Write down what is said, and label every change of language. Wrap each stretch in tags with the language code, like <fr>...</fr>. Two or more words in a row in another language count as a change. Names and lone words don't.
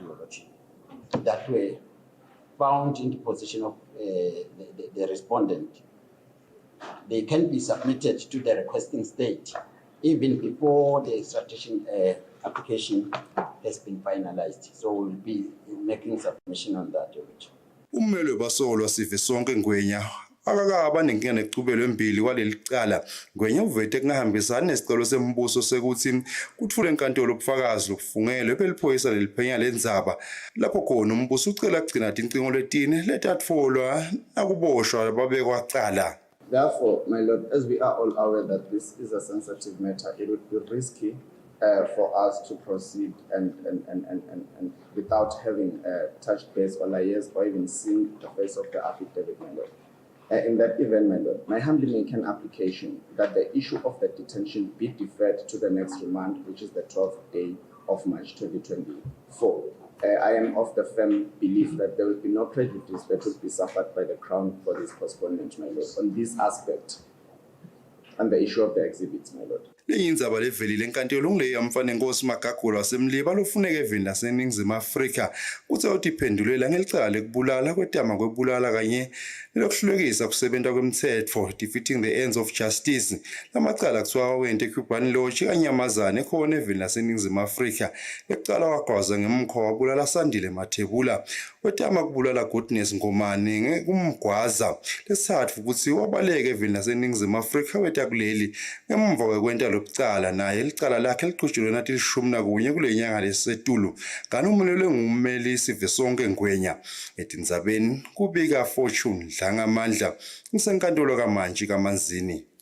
<en>That way, found in the position of the respondent, they can be submitted to the requesting state even before the extradition application has been finalized. So we'll be making submission on that.</en> <ss>Ummeli basolwa sive sonke Ngwenya akakaba nenkinga necubelo embili kwaleli cala. Ngwenya uvete kungahambisani nesicelo sembuso sekuthi kutfule enkantolo ubufakazi lokufungelwe beliphoyisa leliphenya lendzaba lapho khona umbuso ucela kugcina tincingo letine letatfolwa nakuboshwa babekwa cala.</ss> <en>Therefore, my Lord, as we are all aware that this is a sensitive matter, it would be risky for us to proceed and without having touched base or liaised or even seen the face of the affidavit, my Lord. In that event, my Lord, my humbly make an application that the issue of the detention be deferred to the next remand, which is the 12th day of March 2024. I am of the firm belief that there will be no prejudice that will be suffered by the Crown for this postponement, my Lord, on this aspect and the issue of the exhibits, my Lord.</en> <ss>Leyindzaba levelile enkantolo ngileya mfana Nkosi Magagula wasemliba lofuneka eveni laseNingizimu Afrika kuthe utiphendulela ngelicala lekubulala kwetama kwebulala kanye nelokuhlulekisa kusebenta kwemthetfo</ss> <en>defeating the ends of justice.</en> <ss>Lamacala kuthiwa wente eCuban Lodge kanyamazane khona eveni laseNingizimu Afrika ekucala wagwaza ngemkhoa wabulala Sandile Mathebula wetama kubulala Goodness Ngomane kumgwaza. Lesithathu ukuthi wabaleka eveni laseNingizimu Afrika weta kuleli ngemva kwekwenta lokucala naye licala lakhe liqhutshulwe nathi 11 kule nyanga lesetulu kanti umelelwe ngummeli sive sonke Ngwenya etindzabeni kubika Fortune Dlangamandla ngisenkantolo kaMantshi kaManzini.</ss>